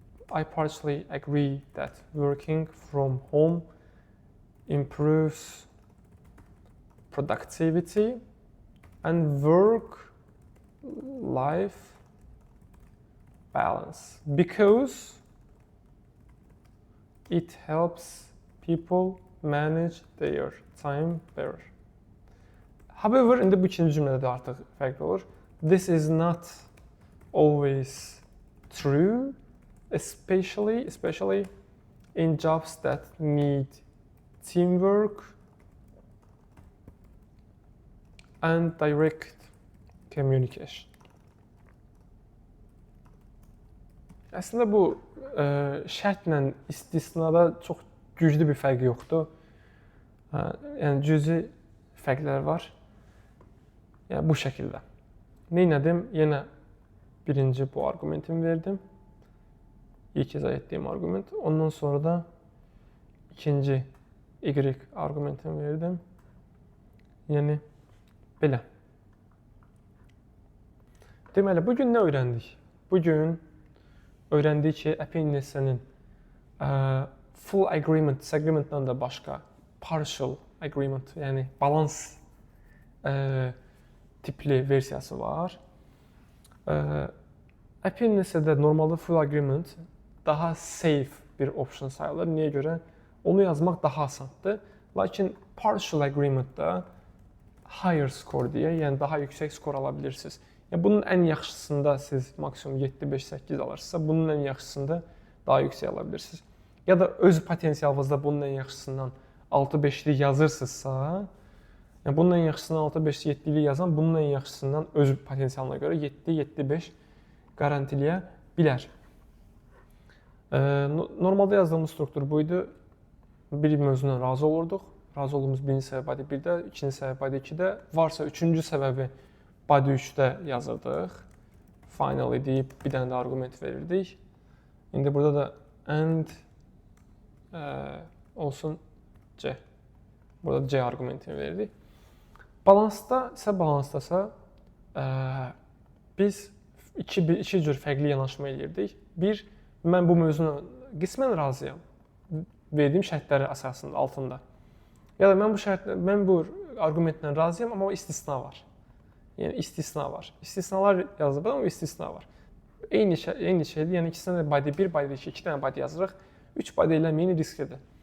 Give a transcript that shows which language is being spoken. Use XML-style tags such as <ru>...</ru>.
<en>I partially agree that working from home improves productivity and work-life balance because it helps people manage their time better.</en> <az>However, indi bu ikinci cümlədə də artıq fərqli olur.</az> <en>This is not always true, especially in jobs that need teamwork and direct communication.</en> <az>Əslində bu şərtlə istisnada çox güclü bir fərq yoxdur. Yəni cüzi fərqlər var. Yəni bu şəkildə. Neynədim? Yenə birinci bu argumentimi verdim. İlk izah etdiyim argument. Ondan sonra da ikinci Y argumentimi verdim. Yəni belə. Deməli, bugün nə öyrəndik? Bugün öyrəndik ki, append nesənin full agreement, disagreementdən də başqa partial agreement, yəni balans tipli versiyası var. App'in-də normalda full agreement daha safe bir option sayılır. Niyə görə? Onu yazmaq daha asandır. Lakin partial agreement-da higher score deyə, yəni daha yüksək skor ala bilirsiniz. Yəni bunun ən yaxşısında siz maksimum 7, 5, 8 alırsınızsa, bunun ən yaxşısında daha yüksək ala bilirsiniz. Ya da öz potensialınızda bunun ən yaxşısından 6-5'lik yazırsınızsa, yəni bunun ən yaxşısından 6-5, 7'lik yazan bunun ən yaxşısından öz potensialına görə 7-7-5 garantiləyə bilər. Normalda yazdığımız struktur buydu. Bir mövzundan razı olurduq. Razı olduğumuz birinci səbəb body 1-də, ikinci səbəb body 2-də. Varsa üçüncü səbəbi body 3-də yazırdıq. Finally deyib bir dənə də argument verirdik. İndi burada da and olsun C. Burada C argumentini verirdik. Balansdasa biz iki cür fərqli yanaşma edirdik. Bir, mən bu mövzuna qismən razıyam. Verdiyim şərtləri əsasında, altında. Ya da mən bu argumentlə razıyam, amma istisna var. Yəni istisna var. İstisnalar yazılıb, amma istisna var. Eyni şeydir. Yəni ikisində də body 1, body 2, 2 dənə body yazırıq. 3 body eləməyin risklidir.</az>